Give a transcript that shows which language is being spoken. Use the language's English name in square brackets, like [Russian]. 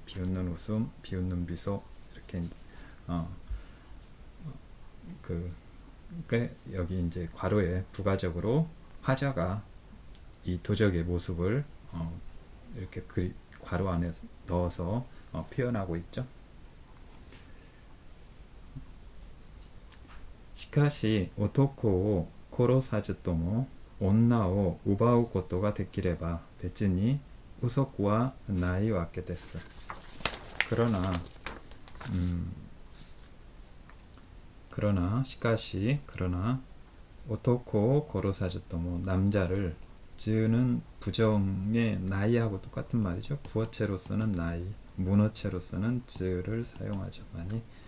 [Korean] 비웃는 웃음, 비웃는 미소 이렇게 그 여기 이제 괄호에 부가적으로 화자가 이 도적의 모습을 이렇게 괄호 안에 넣어서 표현하고 있죠. [Japanese] しかし男を殺さずとも女を奪うことができれば別に嘘はないわけです。 [Korean] 그러나 그러나 [Japanese] 시카시 [Korean] 그러나 [Japanese] 오토코 고로사즈토모 [Korean] 남자를 즈는 부정의 나이하고 똑같은 말이죠. 구어체로 쓰는 나이, 문어체로 쓰는 즈를 사용하죠. 많이.